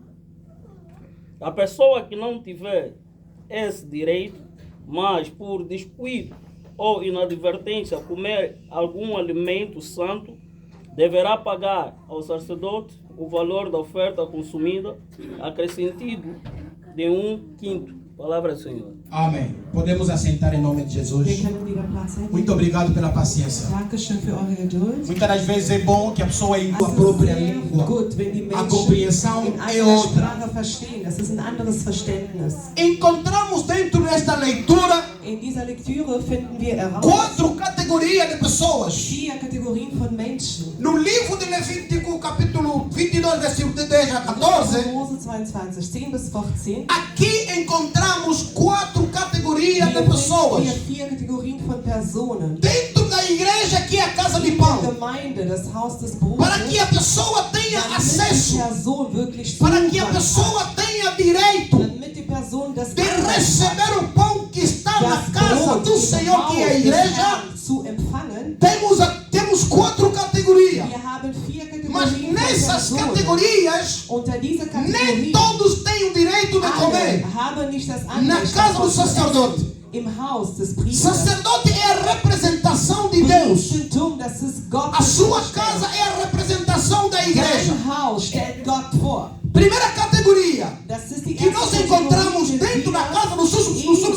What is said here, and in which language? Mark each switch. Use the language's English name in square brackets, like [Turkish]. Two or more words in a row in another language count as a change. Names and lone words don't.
[Portuguese] A pessoa que não tiver esse direito, mas por descuido ou inadvertência comer algum alimento santo, deverá pagar ao sacerdote o valor da oferta consumida, acrescido de 1/5. Palavra do Senhor. Amém. Podemos assentar em nome de [German] Wir [Portuguese] Jesus. [German] können wieder Platz nehmen. [Portuguese] Muito obrigado pela paciência. [German] Dankeschön für eure Geduld. [Portuguese] Muitas das vezes é bom que a pessoa em sua [German] Es [Portuguese] própria [German] ist sehr [Portuguese] língua. [German] gut, wenn die [Portuguese] A [German] Menschen [Portuguese] compreensão [German] in [Portuguese] é [German] einer [Portuguese] outra. [German] Sprache verstehen. Das ist ein anderes Verständnis. [Portuguese] Encontramos dentro desta leitura [German] In dieser Lektüre finden wir heraus [Portuguese] 4 categorias de pessoas. [German] 4 Kategorien von Menschen. [Portuguese] No livro de Levítico, capítulo 22, versículo de 10 a 14, [German] Mose 22, 10 bis 14. [Portuguese] aqui encontramos 4 categorias de [German] Hier [Portuguese] pessoas. [German] finden wir 4 Kategorien von Personen. [Portuguese] Dentro da igreja, que é a casa de [German] Die [Portuguese] pão. [German] Gemeinde, das Haus des [Portuguese] Para que [German] Brotes, [Portuguese] a pessoa tenha [German] damit die [Portuguese] acesso, [German] Person wirklich [Portuguese] para que a [German] Zugang [Portuguese] pessoa [German] hat, [Portuguese] tenha direito [German] damit die Person das [Portuguese] de [German] Anrecht hat, [Portuguese] receber o pão que está na [German] das [Portuguese] casa [German] Brot [Portuguese] do [German] im [Portuguese] Senhor, que é a [German] Haus des [Portuguese] igreja. [German] Herrn zu empfangen. [Portuguese] Temos 4 categorias. [German] Wir haben 4 [Portuguese] Mas [German] Kategorien von [Portuguese] nessas [German] Personen. [Portuguese] categorias, [German] Unter dieser [Portuguese] nem [German] Kategorie [Portuguese] todos têm o direito de [German] alle [Portuguese] comer. [German] haben nicht das [Portuguese] Na [German] Anrecht, [Portuguese] casa do [German] davon zu [Portuguese] sacerdote. [German] essen. Im Haus des Priesters. [Portuguese] Sacerdote é a representação de Deus. [German] Priestertum, das ist Gott. [Portuguese] A sua casa é a representação da igreja. [German] Dein Haus stellt Gott vor. [Portuguese] Primeira categoria [German] Das ist die [Portuguese] que [German] erste [Portuguese] nós [German] Kategorie, [Portuguese] encontramos [German] die [Portuguese] dentro [German] wir [Portuguese] da casa do